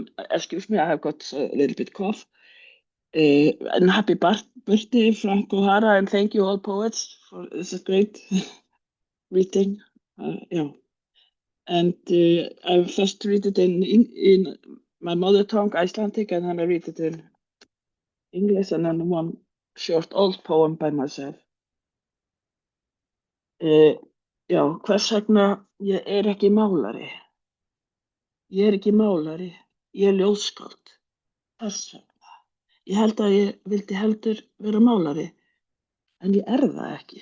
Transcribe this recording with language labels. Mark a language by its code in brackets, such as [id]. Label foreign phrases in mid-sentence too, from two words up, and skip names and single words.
[en] Excuse me, I have got a little bit cough. And happy birthday, Frank O'Hara, and thank you all poets for this is great reading. Yeah. And I first read it in my mother tongue, Icelandic, and then I read it in English, and then one short old poem by myself. [is] Já, hvers vegna ég ekki málari? Ég ekki málari, ég ljóðskáld. Hvers vegna? Ég held að ég vildi heldur vera málari, en ég það ekki.